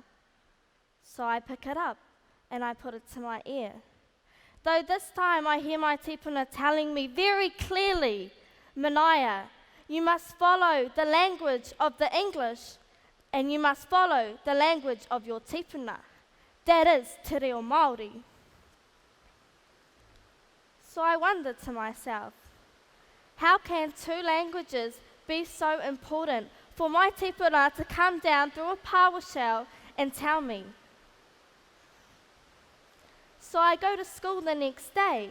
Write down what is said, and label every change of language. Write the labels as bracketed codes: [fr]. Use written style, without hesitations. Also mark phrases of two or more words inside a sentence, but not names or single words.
[en] So I pick it up and I put it to my ear. Though this time I hear my tipuna telling me very clearly, Manaia, you must follow the language of the English and you must follow the language of your tipuna. That is [mi] te reo Māori. [en] So I wondered to myself, how can 2 languages be so important for my tipuna to come down through a power shell and tell me? So I go to school the next day.